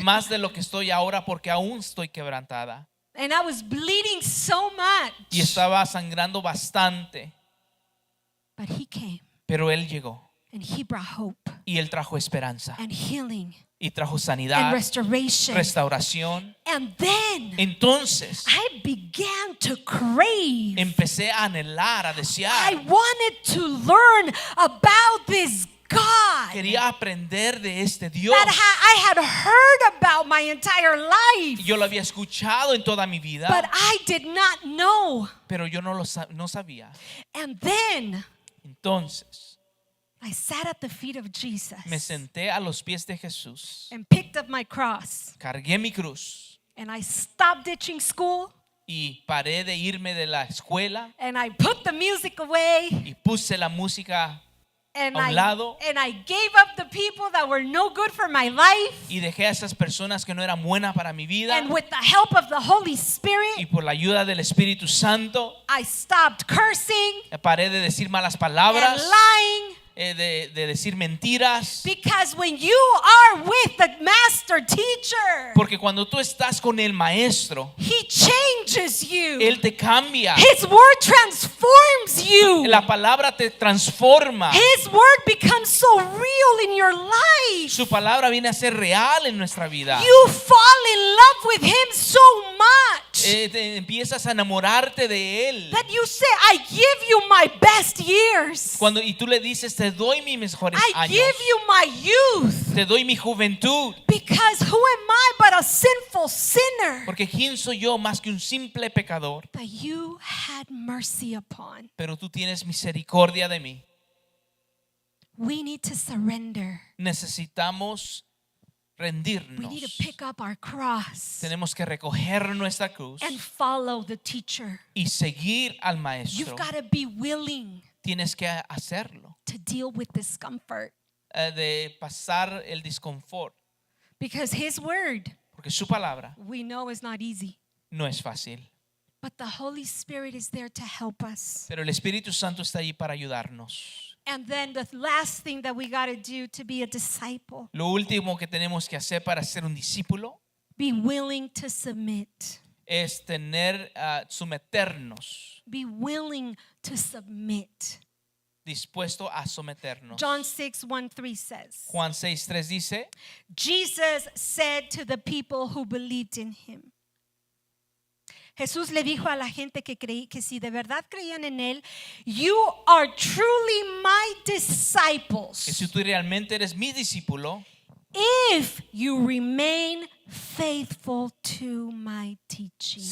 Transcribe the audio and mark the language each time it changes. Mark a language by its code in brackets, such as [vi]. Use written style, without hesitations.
[es] más de lo que estoy ahora porque aún estoy quebrantada. [en] And I was bleeding so much. [es] Y estaba sangrando bastante. [en] But he came [es] Pero Él llegó. [en] and he brought hope [es] Y Él trajo esperanza. [en] and healing [es] Y trajo [en] and [es] sanidad, [en] restoration. [es] restauración. [en] And then [es] Entonces [en] I began to crave. [es] empecé a anhelar, a [en] I [es] desear. [en] wanted to learn about this God [es] Quería aprender de este Dios. [en] that I had heard about my entire life, [es] Yo lo había escuchado en toda mi vida, [en] but I did not know. [es] pero yo no sabía. [en] And then [es] Entonces [en] I sat at the feet of Jesus [es] me senté a los pies de Jesús, [en] and picked up my cross, [es] cargué mi cruz [en] and I stopped ditching school, [es] y paré de irme de la escuela [en] and I put the music away, [es] y puse la música [en] and [es] a un lado. [en] I gave up the people that were no good for my life. [es] Y dejé a esas personas que no eran buenas para mi vida. [en] And with the help of the Holy [es] Y [en] Spirit, [es] por la ayuda del Espíritu Santo, [en] I stopped cursing [es] paré de decir malas [en] and [es] palabras, [en] lying. [es] de decir mentiras. [en] Because when you are with the master teacher, [es] Porque cuando tú estás con el maestro, [en] he changes you. [es] Él te cambia. [en] His word transforms you. [es] La palabra te transforma. [en] His word becomes so real in your life. [es] Su palabra viene a ser real en nuestra vida. [en] You fall in love with him so much [es] Te empiezas a enamorarte de Él. [en] that you say, I give you my best years. [es] Y tú le dices, te doy mis mejores [en] I [es] años. [en] give you my youth. [es] Te doy mi juventud. [en] Because who am I but a sinful sinner [es] Porque ¿quién soy yo más que un simple pecador? [en] that you had mercy upon? [es] Pero tú tienes misericordia de mí. [en] We need to surrender. [es] Necesitamos [en] We [es] rendirnos. [en] need to pick up our cross [es] Tenemos que recoger nuestra cruz [en] and follow the teacher. [es] y seguir al [en] You've [es] maestro. [en] got to be willing [es] Tienes que hacerlo. [en] to deal with discomfort [es] De pasar el disconfort. [en] because his word [es] Porque su palabra [en] we know is not easy. [es] no es fácil. [en] But the Holy Spirit is there to help us. [es] Pero el Espíritu Santo está allí para ayudarnos. [en] And then the last thing that we got to do to be a disciple, [es] Lo último que tenemos que hacer para ser un discípulo [en] be willing to submit. [es] es someternos, [en] Be willing to submit. [es] dispuesto a someternos. [en] John 6:1-3 says, [es] Juan 6:3 dice, [en] Jesus said to the people who believed in him. [es] Jesús le dijo a la gente que si de verdad creían en él, [en] you are truly my [es] que [en] disciples [es] si tú realmente eres mi discípulo, [en] if you remain faithful to my teaching.